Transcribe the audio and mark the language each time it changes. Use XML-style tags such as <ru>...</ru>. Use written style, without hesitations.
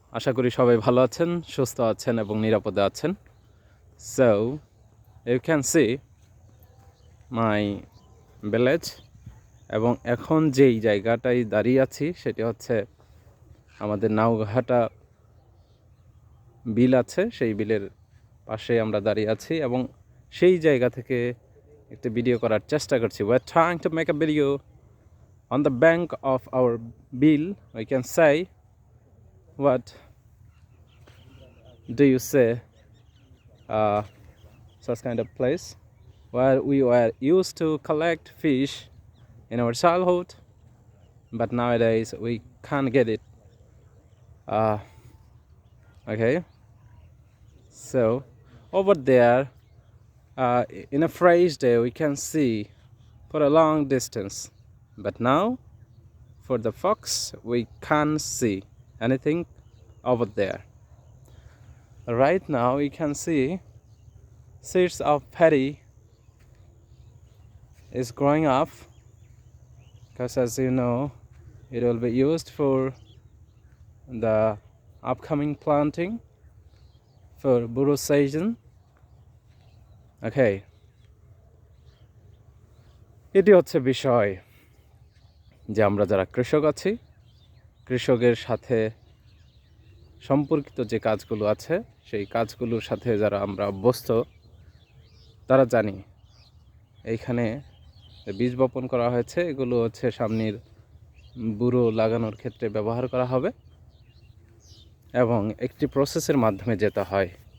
<bn>আশা করি সবাই ভালো আছেন, সুস্থ আছেন এবং নিরাপদে আছেন।</bn> <en>so you can see my village</en> <bn>এবং এখন যেই জায়গাটায় দাঁড়িয়ে আছি সেটি হচ্ছে আমাদের নাওঘাটা বিল আছে, সেই বিলের পাশে আমরা দাঁড়িয়ে আছি এবং সেই জায়গা থেকে একটি ভিডিও করার চেষ্টা করছি।</bn> <en>We are trying to make a video on the bank of our beel. We can say what do you say such kind of place where we were used to collect fish in our childhood, but nowadays we can't get it. Okay, so over there, in a fresh day we can see for a long distance, but now for the fox we can't see anything over there. Right now we can see seeds of paddy is growing up, because as you know it will be used for the upcoming planting for burro season.</en> <bn>Okay, এটি হচ্ছে বিষয় যে আমরা যারা কৃষক আছি, কৃষকের সাথে সম্পর্কিত যে কাজগুলো আছে সেই কাজগুলোর সাথে যারা আমরা অভ্যস্ত তারা জানি এইখানে বীজ বপন করা হয়েছে, এগুলো হচ্ছে সামনের বুড়ো লাগানোর ক্ষেত্রে ব্যবহার করা হবে এবং একটি প্রসেসের মাধ্যমে যেতে হয়।</bn>